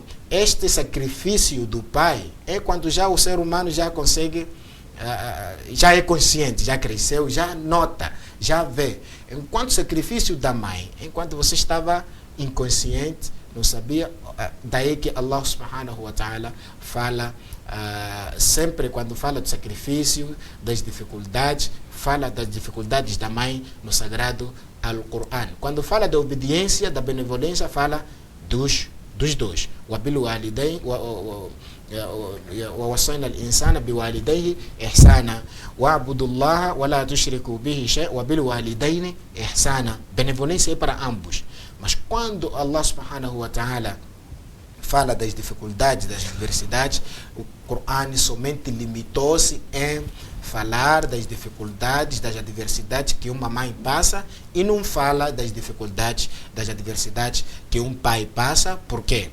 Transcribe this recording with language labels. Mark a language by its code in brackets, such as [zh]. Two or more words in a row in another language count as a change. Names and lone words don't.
[pt] Este sacrifício do pai é quando já o ser humano já consegue, já é consciente, já cresceu, já nota, já vê. Enquanto o sacrifício da mãe, enquanto você estava inconsciente, não sabia, daí que [ar] الله سبحانه وتعالى [pt] fala, sempre quando fala do sacrifício, das dificuldades, fala das dificuldades da mãe no Sagrado Al-Qur'an. Quando fala da obediência, da benevolência, fala dos dois. [ar] وَبِالْوَالِدَيْنِ وَوَصَّيْنَا الْإِنسَانَ بِوَالِدَيْهِ إِحْسَانًا وَاعْبُدُوا اللَّهَ وَلَا تُشْرِكُوا بِهِ شَيْئًا وَبِالْوَالِدَيْنِ إِحْسَانًا. [pt] Benevolência é para ambos. Mas quando [ar] الله سبحانه وتعالى [pt] fala das dificuldades, das adversidades, o Corão somente limitou-se em falar das dificuldades, das adversidades que uma mãe passa, e não fala das dificuldades, das adversidades que um pai passa. Por quê?